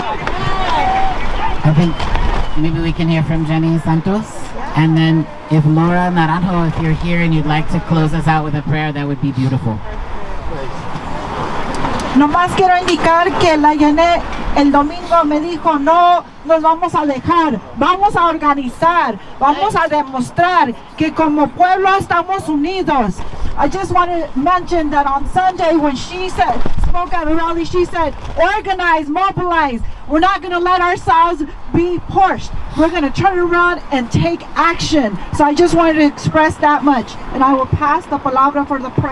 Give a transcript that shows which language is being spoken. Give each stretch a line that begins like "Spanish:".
English: I think maybe we can hear from Jenny Santos, and then if Laura Naranjo, if you're here and you'd like to close us out with a prayer, that would be beautiful.
Spanish: Nomás quiero indicar que la Jeanette el domingo me dijo, no nos vamos a dejar, vamos a organizar, vamos a demostrar que como pueblo estamos unidos.
English: I just want to mention that on Sunday when she spoke at a rally, she said, organize, mobilize. We're not going to let ourselves be pushed. We're going to turn around and take action. So I just wanted to express that much. And I will pass the palabra for the prayer.